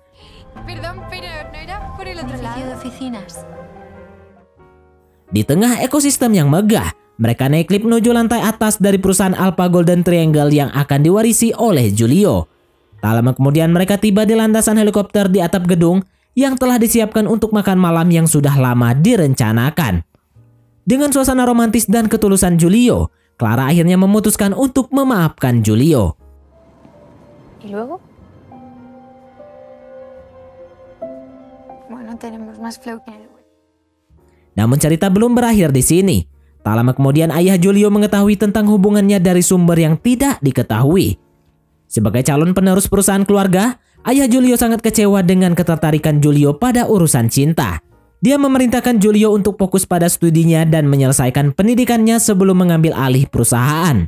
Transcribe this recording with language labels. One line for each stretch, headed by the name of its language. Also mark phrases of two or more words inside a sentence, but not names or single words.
Indonesian: Di tengah ekosistem yang megah, mereka naik lift menuju lantai atas dari perusahaan Alpha Golden Triangle yang akan diwarisi oleh Giulio. Tak lama kemudian mereka tiba di landasan helikopter di atap gedung yang telah disiapkan untuk makan malam yang sudah lama direncanakan. Dengan suasana romantis dan ketulusan Giulio, Clara akhirnya memutuskan untuk memaafkan Giulio.
Spanish: ¿Y luego? Bueno, tenemos más flow que el...
Indonesian: Namun cerita belum berakhir di sini. Tak lama kemudian ayah Giulio mengetahui tentang hubungannya dari sumber yang tidak diketahui. Sebagai calon penerus perusahaan keluarga, ayah Giulio sangat kecewa dengan ketertarikan Giulio pada urusan cinta. Dia memerintahkan Giulio untuk fokus pada studinya dan menyelesaikan pendidikannya sebelum mengambil alih perusahaan.